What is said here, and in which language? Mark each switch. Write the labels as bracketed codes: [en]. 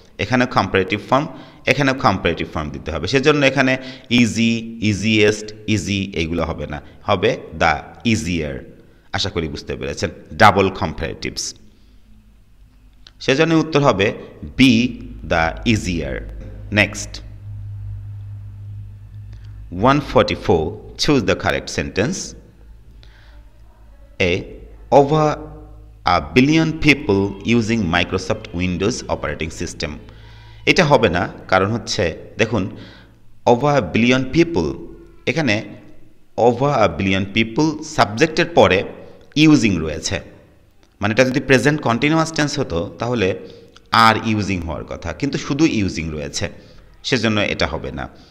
[bn] এখানে comparative form, এখানেও comparative form দিতে হবে, সেজন্য এখানে ইজি, ইজিয়েস্ট, ইজি এইগুলো হবে না, হবে দ্য ইজিয়ার। আশা করি বুঝতে পেরেছেন, ডাবল কম্পারেটিভস, সেজন্য উত্তর হবে B the easier. Next [en] 144, choose the correct sentence. A, over a billion people using Microsoft Windows operating system, [bn] এটা হবে না, কারণ হচ্ছে দেখুন ওভার আ বিলিয়ন পিপল, এখানে ওভার আ বিলিয়ন পিপল সাবজেক্টের পরে ইউজিং রয়েছে, মানে এটা যদি প্রেজেন্ট কন্টিনিউয়াস টেন্স হতো তাহলে আর ইউজিং হওয়ার কথা, কিন্তু শুধু ইউজিং রয়েছে, সেজন্য এটা হবে না।